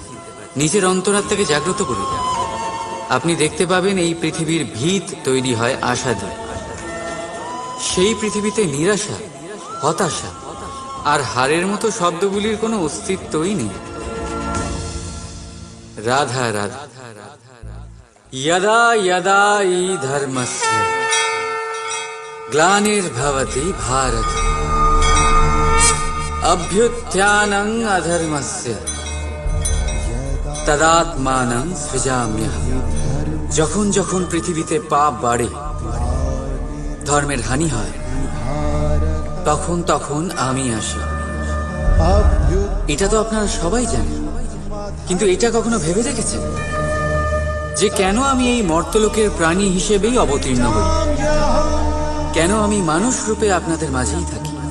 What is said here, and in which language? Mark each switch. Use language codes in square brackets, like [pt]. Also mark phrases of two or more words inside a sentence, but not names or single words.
[bn] নিজের অন্তরাত্মাকে জাগ্রত করুন। আপনি দেখতে পাবেন এই পৃথিবীর ভিত তৈরি হয় আশা দিয়ে। সেই পৃথিবীতে নিরাশা, হতাশা আর হারের মতো শব্দগুলির কোনো অস্তিত্বই নেই। রাধা রাধা। [sa] यदा यदा हि धर्मस्य ग्लानिर्भवति भारत अभ्युत्थानं अधर्मस्य तदात्मानं सृजाम्यहम्। [bn] যখন যখন পৃথিবীতে পাপ বাড়ে, ধর্মের হানি হয়, তখন তখন আমি আসি। এটা তো আপনারা সবাই জানেন, কিন্তু এটা কখনো ভেবে দেখেছেন যে কেন আমি এই মর্তলোকের প্রাণী হিসেবেই অবতীর্ণ হই, কেন আমি মানুষ রূপে আপনাদের মাঝেই থাকি।